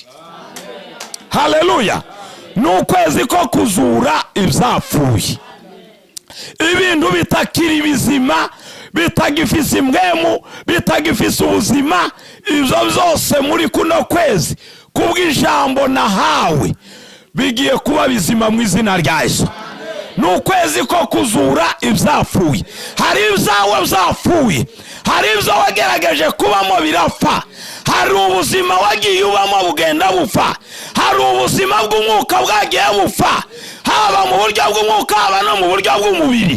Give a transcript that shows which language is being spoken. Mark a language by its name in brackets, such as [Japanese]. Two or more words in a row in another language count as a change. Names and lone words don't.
[Rundi] Haleluya. N'ukwezi ko kuzura ivyapfuye, ibintu bitakiri bizima, bitagifise impwemu, bitagifise ubuzima. Ivyo byose muri kuno kwezi kubw'ijambo nahawe bigiye kuba bizima mu izina rya Yesu. N'ukwezi ko kuzura ivyapfuye. Hari ibyawe vyapfuye, hari ibyo wagerageje kubamo birapfa, hari ubuzima wagiye ubamo bugenda bupfa, hari ubuzima bw'umwuka bwagiye bupfa, haba mu buryo bw'umwuka haba no mu buryo bw'umubiri.